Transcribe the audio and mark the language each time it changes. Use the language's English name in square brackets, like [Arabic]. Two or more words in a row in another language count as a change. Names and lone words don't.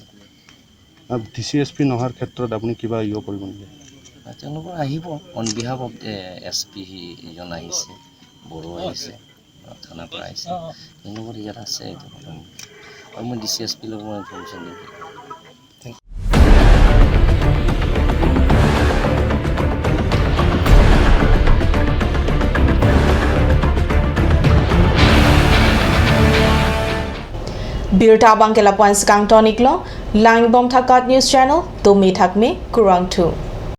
[Assamese] ডিচি এছ পি নহাৰ ক্ষেত্ৰত আপুনি কিবা কৰিব নেকি তেওঁলোকৰ আহিব [English] on behalf of SP [Assamese] ইজন আহিছে বড়ো আহিছে থানাৰ পৰা আহিছে তেওঁলোকৰ ইয়াত আছে আৰু মই ডি চি এছ পিৰ লগত মই ইনফৰ্মেশ্যন দিম [Karbi] Birta Bangkela Points Kang Tonic Lo, Lang Bom Thakat [English] News Channel, [Karbi] Tomi Thakme, Kurang 2.